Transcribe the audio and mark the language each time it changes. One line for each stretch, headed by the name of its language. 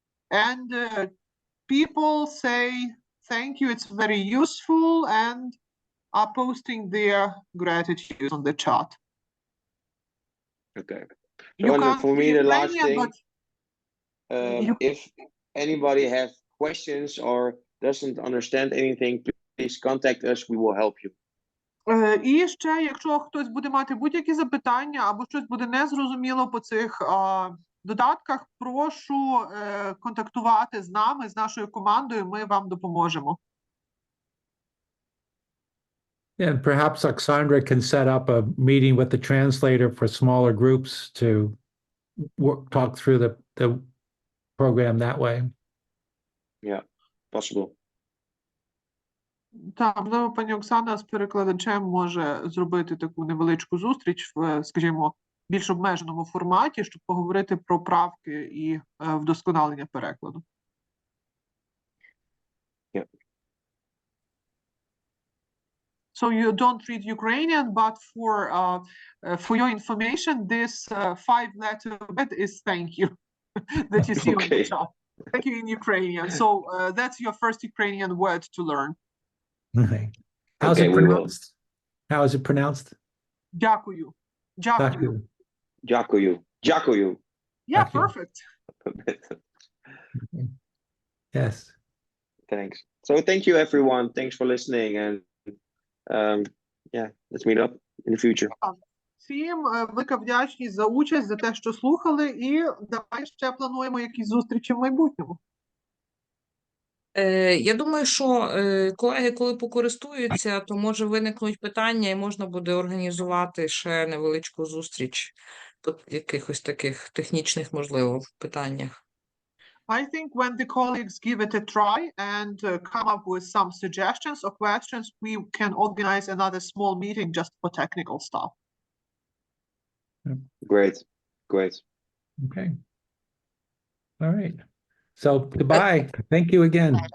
English: And people say thank you, it's very useful, and are posting their gratitude on the chat. Okay. You So can't for me, see the last Ukrainian, thing, if anybody has questions or doesn't understand anything, please contact us. We will help you.
Ukrainian: І ще, якщо хтось буде мати будь-які запитання або щось буде незрозуміло по цих додатках, прошу контактувати з нами, з нашою командою, ми вам допоможемо.
English: And perhaps Oksandra can set up a meeting with the translator for smaller groups to talk through the program that way. Yeah, possible.
Ukrainian: Так, можливо, пані Оксана з перекладачем може зробити таку невеличку зустріч в, скажімо, більш обмеженому форматі, щоб поговорити про правки і вдосконалення перекладу.
English: Yeah. So you don't read Ukrainian, but for your information, this 5-letter word is thank you that you see on the Okay. chat. Thank you in Ukrainian. So that's your first Ukrainian word to learn. Okay. How's Okay, it we will. pronounced? How is it pronounced?
Ukrainian: Дякую. Дякую. Дякую. Дякую.
English: Yeah,
Ukrainian: Дякую.
English: perfect. Yes. Thanks. So thank you, everyone. Thanks for listening. And yeah, let's meet up in the future.
Ukrainian: Всім велика вдячність за участь, за те, що слухали, і давай ще плануємо якісь зустрічі в майбутньому. Я думаю, що колеги, коли покористуються, то може виникнуть питання і можна буде організувати ще невеличку зустріч по якихось таких технічних, можливо, питаннях.
English: I think when the colleagues give it a try and come up with some suggestions or questions, we can organize another small meeting just for technical stuff. Great. Great. Okay. All right. So goodbye. Thank you again.